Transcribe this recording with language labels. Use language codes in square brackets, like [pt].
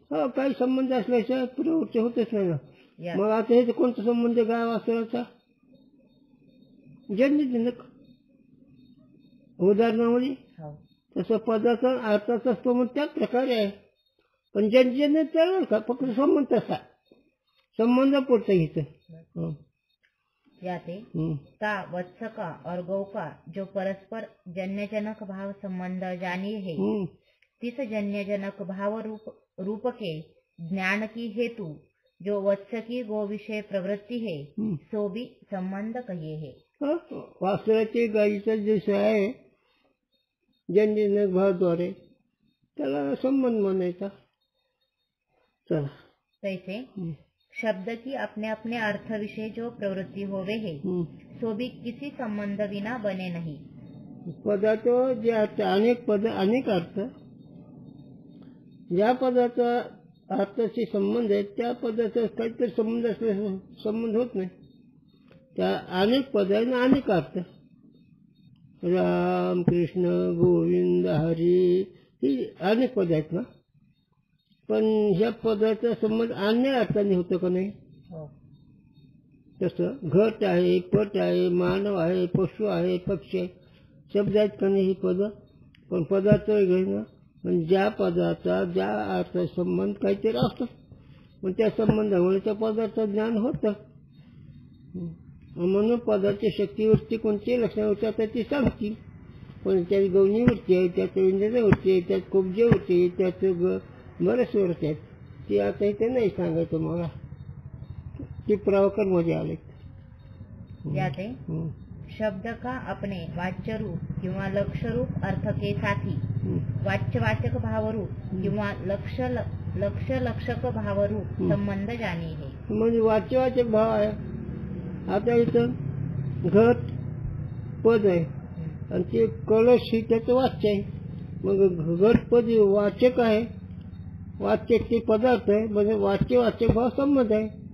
[mr] हो, काही संबंध असल्याशिवाय प्रवृत्ती होतच नाही ना. मग आता हे कोणता संबंध गाव असल्याचा जन्यजनक उदाहरणामध्ये तसं पदाचा अर्थाचा संबंध त्याच प्रकारे आहे, पण जन्यजन्य चालेल का, फक्त संबंध तसा संबंध पुढचा घेतो. [hi] याते ता वत्स का और गौ का जो परस्पर जन्यजनक भाव संबंध जानी है, तिस जन्यजनक भाव रूप के ज्ञान की हेतु जो वत्स की गो विषय प्रवृत्ति है, सो भी संबंध कहिए है. [mr] वासराची गायीचा जसं आहे जन्यजनक भावाद्वारे त्याला संबंध म्हणायचा. चला, [hi] तैसे शब्द की अपने अपने अर्थ विषय जो प्रवृत्ति होवे है, सो भी किसी संबंध विना बने नहीं. [mr] पदाचं जे अर्थ, अनेक पद अनेक अर्थ, ज्या पदाचा अर्थाशी संबंध आहे त्या पदाचा काहीतरी संबंध असल्यास संबंध होत नाही. त्या अनेक पद आहे ना अनेक अर्थ, राम कृष्ण गोविंद हरी ही अनेक पद आहेत ना, पण ह्या पदाचा संबंध अन्य अर्थाने होतो का नाही. तसं घट आहे, पट आहे, मानव आहे, पशु आहे, पक्षी आहे, शब्द आहेत का नाही ही पद, पण पदाचं घे ना, म्हणजे ज्या पदाचा ज्या अर्थ संबंध काहीतरी असतो, पण त्या संबंधामुळे त्या पदाचं ज्ञान होतं. म्हणून पदाची शक्तिवृत्ती कोणती लक्षणं होती आता ती सांगतील, पण त्यात गौणी वृत्ती आहे, त्यात विंजन वृत्ती आहे, त्यात कुब्ज वृत्ती आहे, त्यात बरेच वृत्ती आहेत. ती आता इथे नाही सांगायचं मला, ती प्रवकर मध्ये आले. [hi] याते शब्द का अपने वाच्य रूप किंवा लक्ष्य रूप अर्थ के साथी वाच्यवाचक भाव रूप किंवा लक्ष्य लक्षक भाव रूप संबंध जाणी है. [mr] म्हणजे वाच्यवाचक भाव आहे. आता इथं घट पद आहे आणि ते कलश ही त्याचं वाच्य आहे. मग घट पद वाचक आहे, वाच्य ते पदार्थ आहे, म्हणजे वाच्यवाचक भाव संबंध आहे.